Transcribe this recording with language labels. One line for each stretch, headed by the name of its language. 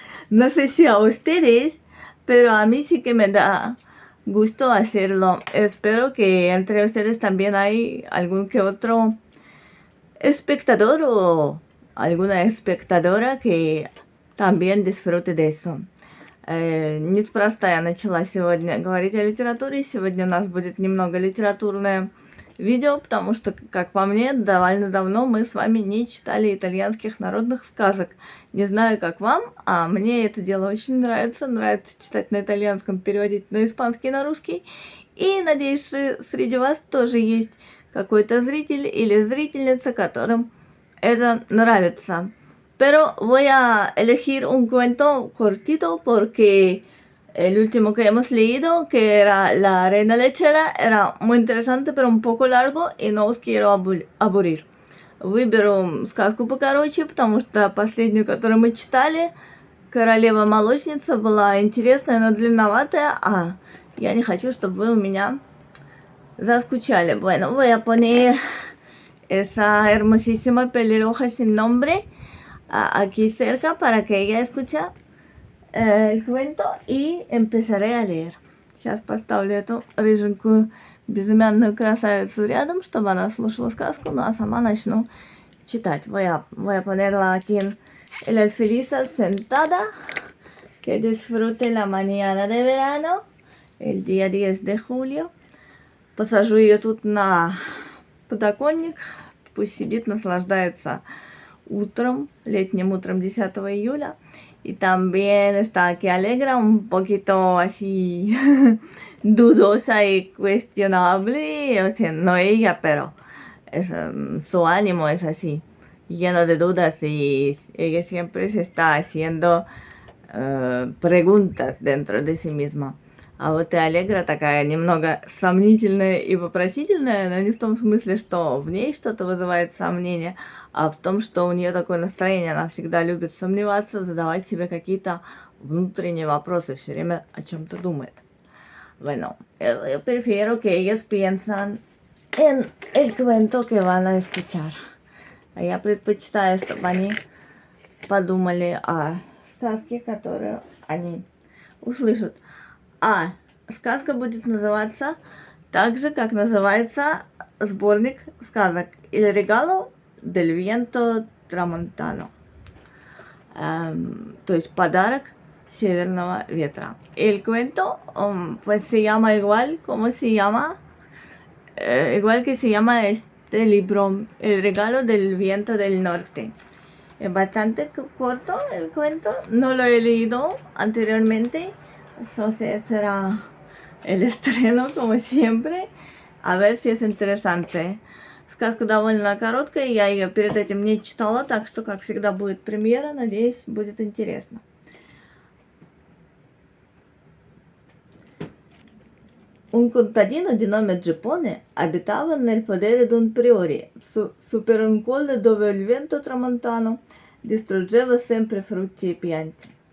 Spanish: No sé si a ustedes, pero a mí sí que me da gusto hacerlo. Espero que entre ustedes también hay algún que otro espectador o alguna espectadora que también disfrute de eso.
Russian: Неспроста я начала сегодня говорить о литературе. Сегодня у нас будет немного литературное видео, потому что, как по мне, довольно давно мы с вами не читали итальянских народных сказок. Не знаю, как вам, а мне это дело очень нравится. Нравится читать на итальянском, переводить на испанский, на русский. И надеюсь, что среди вас тоже есть какой-то зритель или зрительница, которым это нравится.
Spanish: Pero voy a elegir un cuento cortito porque el último que hemos leído, que era La Reina Lechera, era muy interesante, pero un poco largo,
Russian: и
Spanish: no os quiero aburrir.
Russian: Выберу сказку покороче, потому что последнюю, которую мы читали, Королева-молочница, была интересная, но длинноватая, а я не хочу, чтобы вы у меня заскучали.
Spanish: Bueno, voy a poner esa hermosísima pelirroja sin nombre aquí cerca para que ella escuche el cuento
Russian: и
Spanish: empezaré a leer.
Russian: Сейчас поставлю эту рыженькую безымянную красавицу рядом, чтобы она слушала сказку, ну а сама начну читать.
Spanish: Voy a ponerla aquí en el alféizar sentada Que disfrute la mañana de verano, el día 10 de julio.
Russian: Посажу ее тут на подоконник, пусть сидит, наслаждается утром, летним утром 10 июля.
Spanish: Y también está aquí alegra, un poquito así dudosa y cuestionable, o sea, no ella, pero es, su ánimo es así, lleno de dudas y ella siempre se está haciendo preguntas dentro de sí misma.
Russian: А вот и Аллегра такая немного сомнительная и вопросительная, но не в том смысле, что в ней что-то вызывает сомнение, а в том, что у нее такое настроение, она всегда любит сомневаться, задавать себе какие-то внутренние вопросы, все время о чем-то думает.
Spanish: Bueno, yo prefiero que ellos piensan en el cuento que van a escuchar.
Russian: А я предпочитаю, чтобы они подумали о сказке, которую они услышат. А сказка будет называться так же, как называется сборник сказок «Il regalo del viento tramontano». То есть подарок северного ветра.
Spanish: El cuento pues se llama igual, como se llama, igual que se llama este libro, El regalo del viento del norte. Es bastante corto el cuento, no lo he leído anteriormente. Entonces será el estreno, como siempre. A ver si es interesante.
Russian: Сказка довольно короткая, я ее перед этим не читала, так что, как всегда, будет премьера. Надеюсь, будет интересно.
Italian: Un contadino di nome Giappone abitava nel podere d'un priore, super un colle dove il vento tramontano distruggeva sempre frutti e piante.